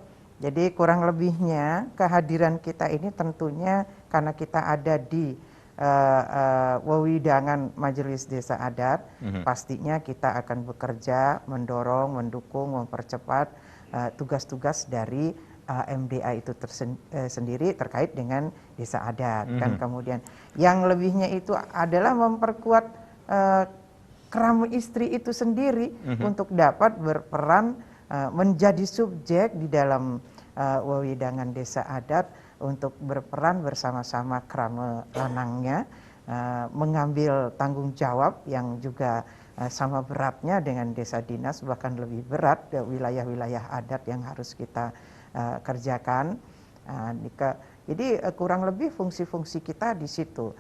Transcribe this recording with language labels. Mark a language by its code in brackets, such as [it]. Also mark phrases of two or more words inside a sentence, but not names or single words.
[id] Jadi kurang lebihnya kehadiran kita ini tentunya karena kita ada di wewidangan Majelis Desa Adat, pastinya kita akan bekerja, mendorong, mendukung, mempercepat tugas-tugas dari MDA itu sendiri terkait dengan desa adat. Kan kemudian yang lebihnya itu adalah memperkuat Krama Istri itu sendiri untuk dapat berperan menjadi subjek di dalam wewidangan desa adat, untuk berperan bersama-sama krama lanangnya, mengambil tanggung jawab yang juga sama beratnya dengan desa dinas, bahkan lebih berat wilayah-wilayah adat yang harus kita kerjakan. Jadi kurang lebih fungsi-fungsi kita di situ.